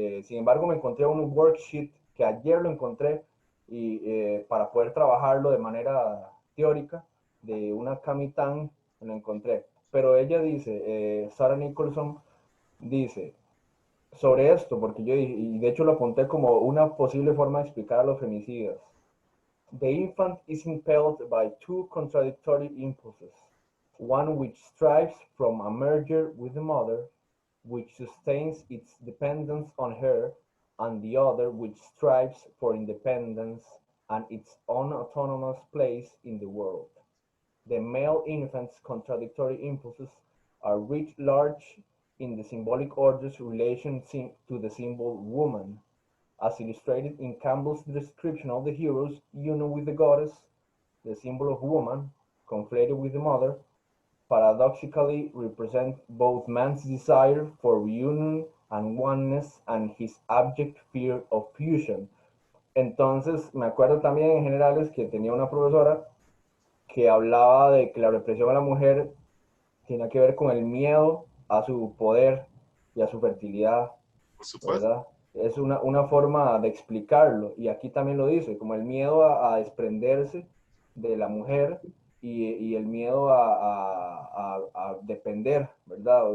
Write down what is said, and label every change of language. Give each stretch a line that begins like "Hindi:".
Spanish: Sin embargo, me encontré un worksheet que ayer lo encontré y para poder trabajarlo de manera teórica de una Camitán lo encontré. Pero ella dice, Sarah Nicholson dice, sobre esto, porque yo, y de hecho lo apunté como una posible forma de explicar a los femicidas.
English: The infant is impelled by two contradictory impulses, one which strives from a merger with the mother, which sustains its dependence on her, and the other which strives for independence and its own autonomous place in the world. The male infant's contradictory impulses are writ large in the symbolic order's relation to the symbol woman, as illustrated in Campbell's description of the hero's union with the goddess. The symbol of woman, conflated with the mother, paradoxically represent both man's desire for reunion and oneness and his abject fear of fusion.
Spanish: Entonces, me acuerdo también en generales que tenía una profesora que hablaba de que la represión a la mujer tiene que ver con el miedo a su poder y a su fertilidad, Por supuesto. ¿verdad? Es una forma de explicarlo, y aquí también lo dice, como el miedo a desprenderse de la mujer y el miedo a depender, ¿verdad?